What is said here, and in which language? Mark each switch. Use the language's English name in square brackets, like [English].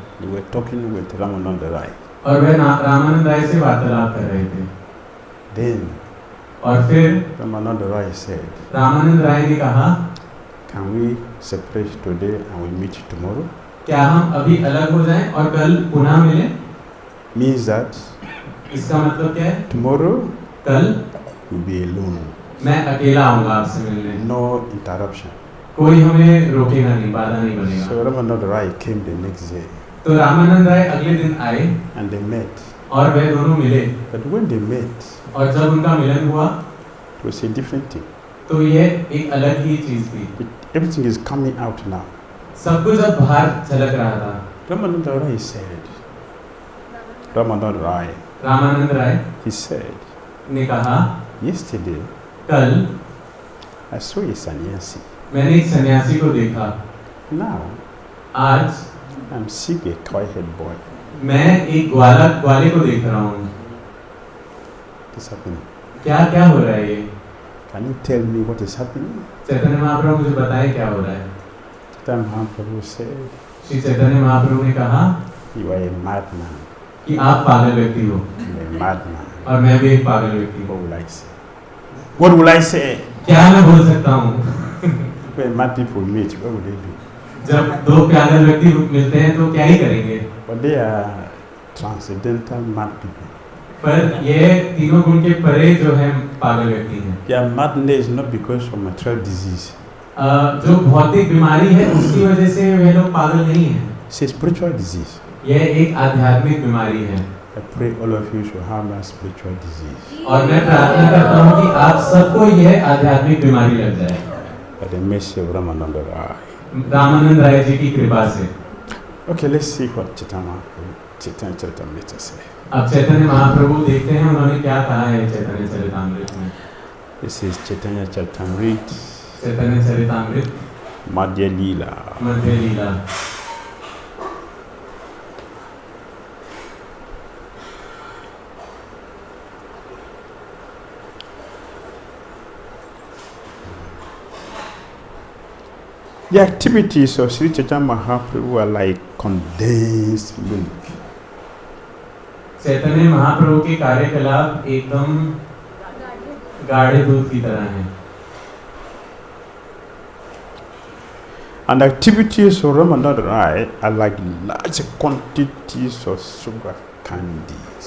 [English] They were talking with Ramananda Raya. [Hindi] और वह रामानंद राय से वार्तालाप कर रहे थे. [English] Then [Hindi] और फिर [English] Ramananda Raya said, [Hindi] रामानंद राय ने कहा, [English] can we separate today and we meet tomorrow? [Hindi] क्या हम अभी अलग हो जाएं और कल पुनः मिलें? [English] Means that [Hindi] इसका मतलब क्या है? [English] tomorrow [Hindi] कल [English] we'll be alone. [Hindi] मैं अकेला आऊंगा आपसे मिलने. [English] No interruption. [Hindi] कोई हमें रोकेगा नहीं, बाधा नहीं बनेगा. [English] So Ramananda Raya came the next day [Hindi] तो रामानंद राय अगले दिन आए [English] and they met. [Hindi] और वे दोनों मिले. [English] But when they met, [Hindi] और जब उनका मिलन हुआ [English] it was a different thing. [Hindi] तो ये एक अलग ही चीज थी. [English] Everything is coming out now. [Hindi] सब कुछ अब बाहर झलक रहा था. [English] Ramananda Raya said, Ramananda Raya, [Hindi] Ramanand Rai [English] he said, [Hindi] ने कहा, [English] yesterday [Hindi] कल [English] I saw a sannyasi. [Hindi] मैंने एक सन्यासी को देखा. [English] Now [Hindi] आज [English] I'm seeing a cow-head boy. [Hindi] मैं एक ग्वाले को देख रहा हूँ. [English] What's happening? [Hindi] क्या क्या हो रहा है ये? [English] Can you tell me what is happening? [Hindi] Chaitanya Mahaprabhu मुझे बताए क्या हो रहा है. [English] Then Mahaprabhu said, [Hindi] Shri Chaitanya Mahaprabhu ने कहा [English] you are a madman. [Hindi] कि आप पागल व्यक्ति हो [English] You are a madman. [Hindi] और मैं भी एक पागल व्यक्ति [English] What [Hindi] हूँ. [English] will I say? What will I say? [Hindi] क्या मैं बोल सकता हूँ? [English] When mad people meet, what will they do? [Hindi] जब दो पागल व्यक्ति मिलते हैं तो क्या ही करेंगे. [English] But they are transcendental mad people. [Hindi] पर ये तीनों गुण के परे जो है पागल व्यक्ति हैं. [English] Their madness is not because of material disease. [Hindi] जो भौतिक बीमारी है उसकी वजह से वे लोग पागल नहीं हैं. [English] It's a spiritual disease. [Hindi] यह एक आध्यात्मिक बीमारी है. [English] I pray all of you should have that spiritual disease. [Hindi] और मैं प्रार्थना करता हूँ कि आप सबको यह आध्यात्मिक बीमारी लग जाए. [English] By the mercy of Ramananda Raya. [Hindi] Ramanand Rai ji की कृपा से. [English] Okay, let's see what Caitanya-caritamrta says. [Hindi] अब चैतन्य महाप्रभु देखते हैं उन्होंने क्या कहा है चैतन्य-चरितामृत में. [English] This is Caitanya-caritamrta. [Hindi] चैतन्य-चरितामृत [English] Madhya Leela. [Hindi] Madhya Leela. [English] The activities of Śrī Caitanya Mahāprabhu are like condensed milk. [Hindi] Chaitanya Mahaprabhu के कार्यकलाप एकदम गाढ़े दूध की तरह हैं. [English] And activities of Ramananda Raya are like large quantities of sugar candy.